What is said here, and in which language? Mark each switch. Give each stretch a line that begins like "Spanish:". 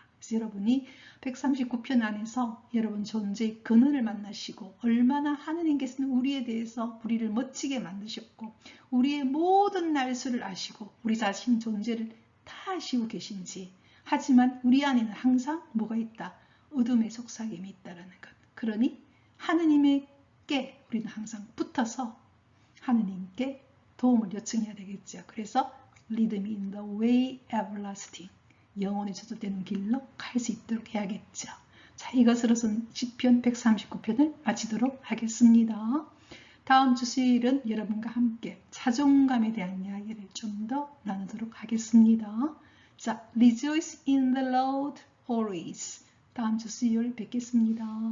Korean: 그래서 여러분이 139편 안에서 여러분 존재의 근원을 만나시고 얼마나 하느님께서는 우리에 대해서 우리를 멋지게 만드셨고 우리의 모든 날수를 아시고 우리 자신 존재를 다 아시고 계신지 하지만 우리 안에는 항상 뭐가 있다? 어둠의 속삭임이 있다는 것. 그러니 하느님께 우리는 항상 붙어서 하느님께 도움을 요청해야 되겠죠.
English: 그래서 lead me in the way everlasting.
Korean: 영원히 저속되는 길로 갈 수 있도록 해야겠죠. 자, 이것으로선 시편 139편을 마치도록 하겠습니다. 다음 주 수요일은 여러분과 함께 자존감에 대한 이야기를 좀 더 나누도록 하겠습니다. 자,
English: rejoice in the Lord always.
Korean: 다음 주 수요일 뵙겠습니다.